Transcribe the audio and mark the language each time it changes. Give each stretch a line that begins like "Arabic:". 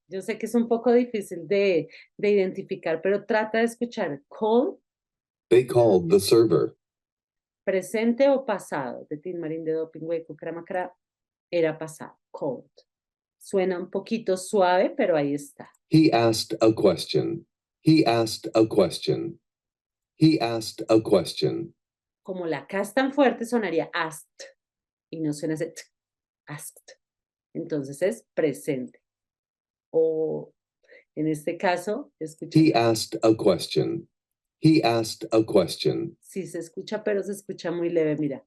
Spanish: Yo sé que es un poco difícil de identificar, pero trata de escuchar.
English: Call, They called the server.
Spanish: presente o pasado. De Tin Marín de Doping Hueco, Cramacara, era pasado. Called. Suena un poquito suave, pero ahí está.
English: He asked a question. He asked a question. He asked a question.
Spanish: como la K es tan fuerte, sonaría asked y no suena ese t, asked. Entonces es presente. O en este caso, escucha,
English: He asked a question. He asked a question.
Spanish: sí se escucha, pero se escucha muy leve, mira.